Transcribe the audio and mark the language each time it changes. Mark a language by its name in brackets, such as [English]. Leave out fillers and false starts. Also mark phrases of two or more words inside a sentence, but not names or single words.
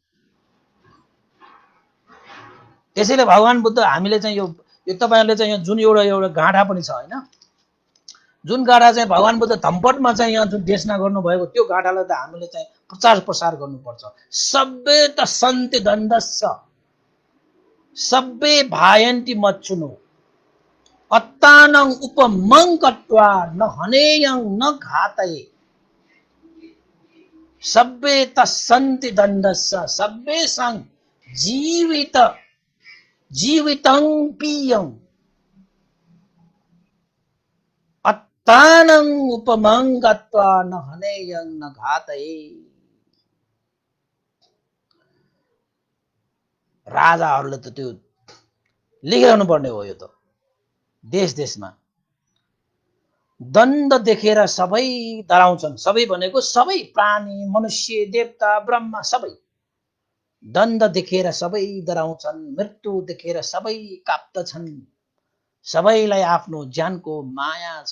[Nepali] त्यसैले भगवान बुद्ध हामीले चाहिँ यो तपाईँहरूले चाहिँ जुन एउटा गाँठा पनि छ होइन, जुन गाँठा चाहिँ भगवान बुद्ध धम्पटमा चाहिँ यहाँ जुन देशना गर्नुभएको त्यो गाँठालाई त हामीले चाहिँ प्रचार प्रसार गर्नुपर्छ। [Pali] सबै त सन्ति दण्डस्स सबै भायन्ति मच्चुनो अत्तानं उपमङ्कत्वा न हनेयं न घातये सबै त सन्ति दण्डस्स सब्बेषां जीवितं पियं अत्तानं उपमङ्कत्वा न हनेयं न घातये। [Nepali] राजाहरूले त त्यो लेखिरहनु पर्ने हो। यो त देश देशमा दण्ड देखेर सबै डराउँछन्। सबै भनेको सबै प्राणी, मनुष्य, देवता, ब्रह्मा सबै दण्ड देखेर सबै डराउँछन्, मृत्यु देखेर सबै काप्दछन्, सबैलाई आफ्नो ज्यानको माया छ।